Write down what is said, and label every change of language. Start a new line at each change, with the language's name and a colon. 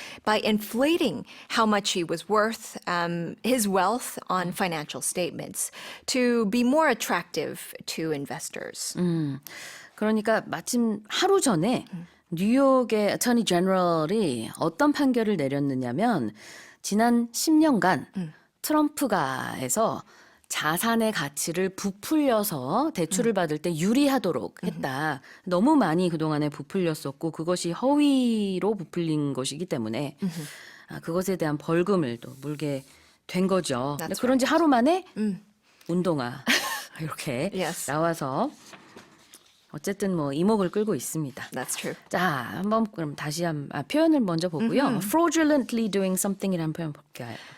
English: by inflating how much he was worth, his wealth on financial statements to be more attractive to investors.
Korean: 그러니까 마침 하루 전에 뉴욕의 어터니 제너럴이 어떤 판결을 내렸느냐면 지난 10년간 트럼프가에서 자산의 가치를 부풀려서 대출을 받을 때 유리하도록 했다. 너무 많이 그동안에 부풀렸었고 그것이 허위로 부풀린 것이기 때문에 그것에 대한 벌금을 또 물게 된 거죠. 근데 그런 지 하루 만에 운동화 이렇게
English: Yes.
Korean: 나와서 어쨌든 뭐 이목을 끌고 있습니다.
English: That's true.
Korean: 자, 한번 그럼 다시 표현을 먼저 보고요.
English: fraudulently doing something
Korean: 이라는 표현 볼까요?